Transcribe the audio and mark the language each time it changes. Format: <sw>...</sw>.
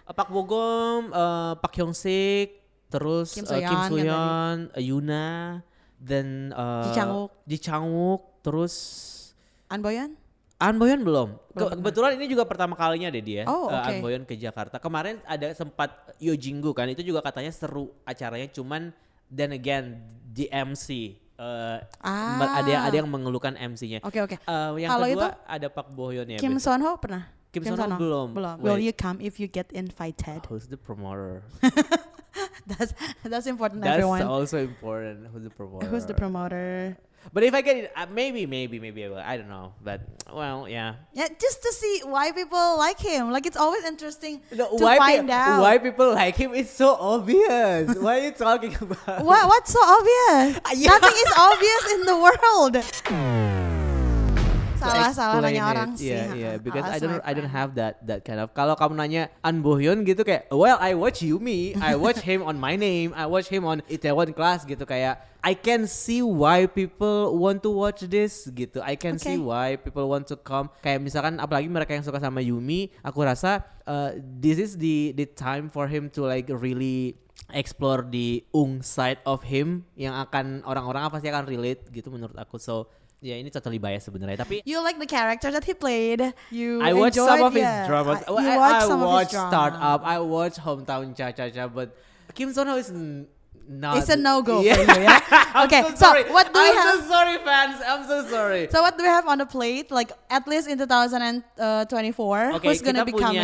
<id>Pak Bogom, Pak Hyung Sik, terus Kim Soyeon, Yuna, dan Ji Changwook, terus An Boyon belum. Kebetulan ini juga pertama kalinya deh dia. An Boyon ke Jakarta. Kemarin ada sempat Yo Jinggu kan, itu juga katanya seru acaranya, cuman</id> <en>then again</en> <id>di MC. Ada yang mengeluhkan MC-nya. Oke. Yang kalau kedua itu, ada Pak Bohyon ya. Kim Son Ho pernah? Kim Son Ho belum.</id> <en>Will you come if you get invited? Who's the promoter? That's important, That's everyone. That's also important. Who's the promoter? But if I get it, maybe I will. I don't know. But well, yeah. Yeah, just to see why people like him. Like it's always interesting to find out. Why people like him is so obvious. Why are you talking about? What's so obvious? Nothing is obvious in the world.</en> <id>Salah nanya orang sih.</id> <en>Yeah, because I don't have that kind of.</en> <id>Kalau kamu nanya An Bohyon gitu kayak,</id> <en>well, I watch Yumi, I watch him on My Name, I watch him on Itaewon Class gitu, kayak I can see why people want to watch this gitu. I can see why people want to come.</en> <id>Kayak misalkan apalagi mereka yang suka sama Yumi, aku rasa</id> <en>this is the time for him to like really explore the side of him</en> <id>yang akan orang-orang pasti akan relate gitu menurut aku. So ya ini totally bias sebenarnya, tapi</id> <en>you like the character that he played. I watched some of his dramas. I watched Startup. I watched Hometown Cha-Cha-Cha, but Kim Son Ho is not. It's a no-go for you, yeah. Okay, so what do we have? I'm so sorry, fans. I'm so sorry. So what do we have on the plate? Like at least in 2024, who's gonna be coming?</en>